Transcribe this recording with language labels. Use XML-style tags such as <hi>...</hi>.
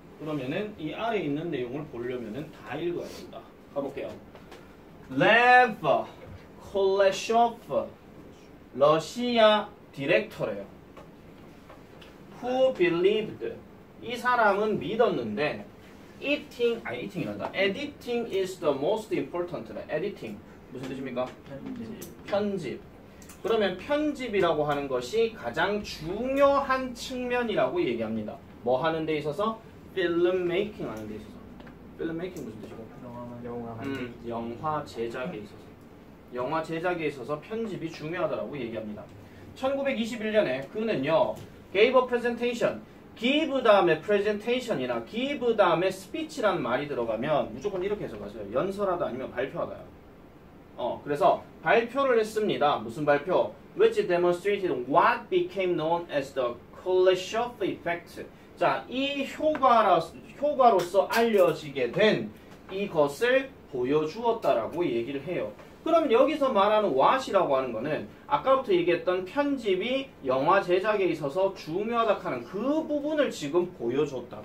<ko>그러면은 이 아래에 있는 내용을 보려면은 다 읽어야 된다. 가볼게요. 레브 콜레쇼프 러시아 디렉터래요.</ko> <en>Who believed</en> <ko>이 사람은 믿었는데 eating이란다.</ko> <en>Editing is the most important.</en> <ko>Editing 무슨 뜻입니까? 편집. 그러면 편집이라고 하는 것이 가장 중요한 측면이라고 얘기합니다. 뭐 하는 데 있어서? 필름 메이킹 하는 데 있어서. 필름 메이킹 무슨 뜻이고? 영화 제작에 있어서. 영화 제작에 있어서 편집이 중요하다고 얘기합니다. 1921년에 그는요.</ko> <en>gave a presentation.</en> <ko>give 다음에 presentation이나 give 다음에 speech라는 말이 들어가면 무조건 이렇게 해석하세요. 연설하다 아니면 발표하다요. 그래서 발표를 했습니다. 무슨 발표?</ko> <en>Which demonstrated what became known as the Kuleshov effect.</en> <ko>자, 이 효과로서 알려지게 된 이것을 보여주었다라고 얘기를 해요. 그럼 여기서 말하는 what이라고 하는 거는 아까부터 얘기했던 편집이 영화 제작에 있어서 중요하다 하는 그 부분을 지금 보여줬다.</ko>